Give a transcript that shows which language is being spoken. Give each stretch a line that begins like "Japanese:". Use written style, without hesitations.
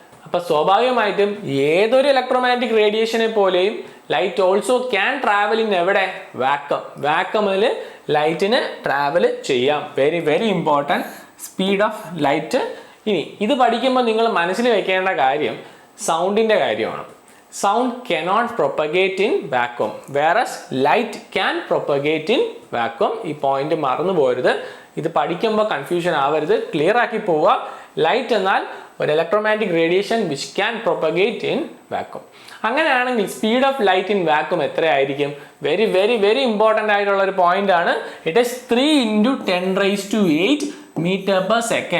Malayalam: അപ്പോൾ സ്വാഭാവികമായിട്ടും ഏതൊരു ഇലക്ട്രോമാഗ്നറ്റിക് റേഡിയേഷനെ പോലെയും
English: light also can travel in
Malayalam: എവിടെ? വാക്വം. വാക്വമിൽ ലൈറ്റിന് ട്രാവൽ ചെയ്യാം.
English: Very very important speed of light.
Malayalam: ഇനി ഇത് പഠിക്കുമ്പോൾ നിങ്ങൾ മനസ്സിൽ വെക്കേണ്ട കാര്യം സൗണ്ടിൻ്റെ കാര്യമാണ്.
English: Sound cannot propagate in vacuum, whereas light can propagate in vacuum.
Malayalam: ഈ പോയിന്റ് മറന്നു പോകരുത്. ഇത് പഠിക്കുമ്പോൾ കൺഫ്യൂഷൻ ആവരുത്, ക്ലിയർ ആക്കി പോവുക. ലൈറ്റ് എന്നാൽ ഒരു electromagnetic radiation
English: Which can propagate in vacuum.
Malayalam: അങ്ങനെയാണെങ്കിൽ speed of light in vacuum എത്രയായിരിക്കും? വെരി വെരി വെരി ഇമ്പോർട്ടൻ്റ് ആയിട്ടുള്ള ഒരു പോയിന്റ് ആണ്.
English: It is 3 × 10⁸ m/s.